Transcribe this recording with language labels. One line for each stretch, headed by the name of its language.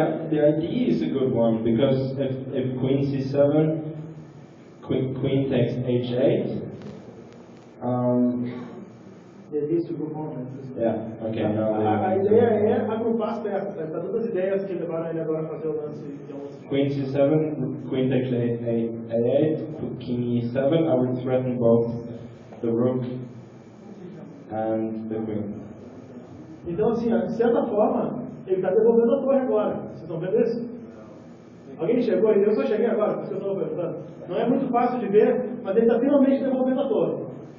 English: The idea is a good one, because if queen c7, queen takes h8.
Portuguese: Delícia do momento.
English: Yeah, okay, now
Portuguese: A ideia é agrupar as peças, tá? Todas as ideias que levaram ele agora a fazer o lance de 11.
English: Queen c7, queen takes a8, king e7. I would threaten both the rook and the queen.
Portuguese: Então, assim, de certa forma, ele está devolvendo a torre agora. Vocês estão vendo isso? Alguém chegou aí? Eu só cheguei agora, por isso que eu estou perguntando. Não é muito fácil de ver, mas ele está finalmente devolvendo a torre.